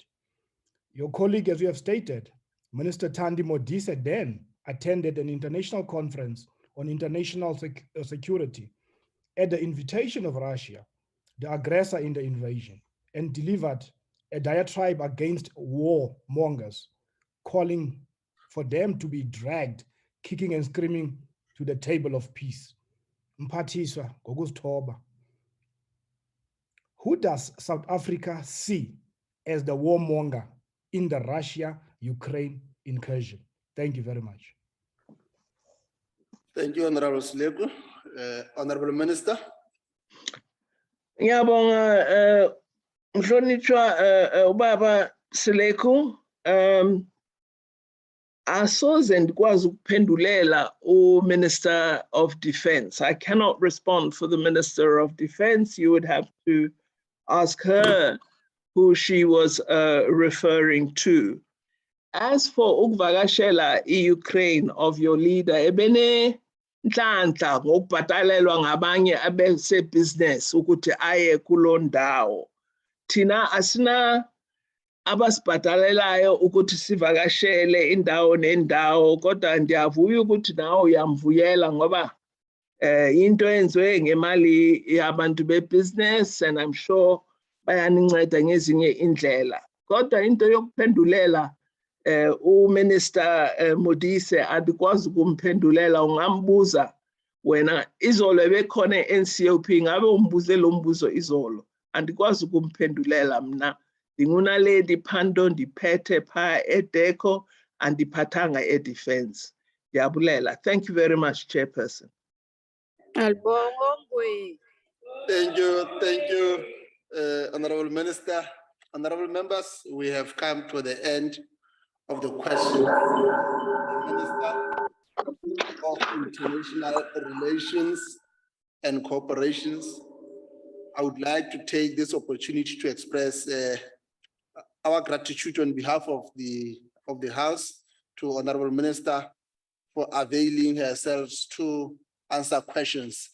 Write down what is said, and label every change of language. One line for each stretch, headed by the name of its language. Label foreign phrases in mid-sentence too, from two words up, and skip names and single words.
English: Your colleague, as you have stated, Minister Thandi Modise, then attended an international conference on international security at the invitation of Russia, the aggressor in the invasion, and delivered a diatribe against warmongers, calling for them to be dragged, kicking and screaming to the table of peace.
Xhosa: Mphathiswa ngokuzithoba.
English: Who does South Africa see as the warmonger in the Russia-Ukraine incursion? Thank you very much. Thank you, Honorable Sleko. Honorable Minister.
Zulu: Ngiyabonga mhlonishwa ubaba Sleko.
Xhosa: Asoze ndikwazi ukuphendulela
English: Minister of Defense. I cannot respond for the Minister of Defense. You would have to ask her who she was referring to. As for ukuvakashela Ukraine of your leader,
Zulu: ebene nhlanhla ngokubhatalelwa ngabanye abese-business ukuthi aye kulo ndawo.
Xhosa: Thina asina abasibhatalelayo ukuthi sivakashele indawo nendawo, kodwa ndiyavuya ukuthi nawe uyamvuyela ngoba into enziwe ngemali yabantu be-business,
English: and I'm sure bayaninceda ngezinye indlela.
Xhosa: Kodwa into yokuphendulela uMinister Modise andikwazi ukumphendulela.
Zulu: Ungambuza wena, izolo ebekhona NCOP, ngabe umbuze lo mbuzo izolo.
Xhosa: Andikwazi ukumphendulela mna. Ndingunaledi Phando, ndiphethe pha eDeco, andiphathanga eDefense. Ndiyabulela.
English: Thank you very much, Chairperson. Thank you, Honorable Minister. Honorable members, we have come to the end of the question. The Minister of International Relations and Cooperations, I would like to take this opportunity to express our gratitude on behalf of the House to Honorable Minister for availing herself to answer questions.